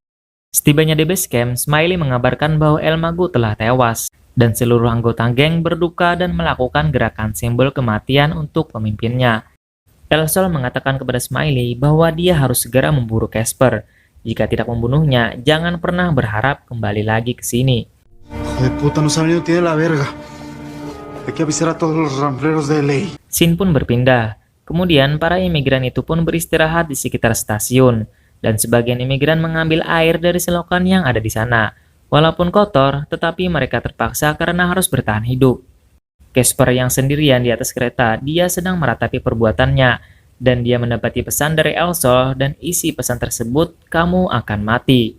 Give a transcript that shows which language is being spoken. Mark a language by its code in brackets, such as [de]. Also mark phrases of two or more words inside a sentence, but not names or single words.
[id] Setibanya di base camp, Smiley mengabarkan bahwa Almago telah tewas, dan seluruh anggota geng berduka dan melakukan gerakan simbol kematian untuk pemimpinnya. El Sol mengatakan kepada Smiley bahwa dia harus segera memburu Casper. Jika tidak membunuhnya, jangan pernah berharap kembali lagi ke sini. [es] De puta, no saben ni tiene la verga. Hay que avisar a todos los rampleros de LA. [id] Scene pun berpindah. Kemudian para imigran itu pun beristirahat di sekitar stasiun, dan sebagian imigran mengambil air dari selokan yang ada di sana. Walaupun kotor, tetapi mereka terpaksa karena harus bertahan hidup. Casper yang sendirian di atas kereta, dia sedang meratapi perbuatannya, Dan dia mendapati pesan dari El Sol dan isi pesan tersebut, "Kamu akan mati."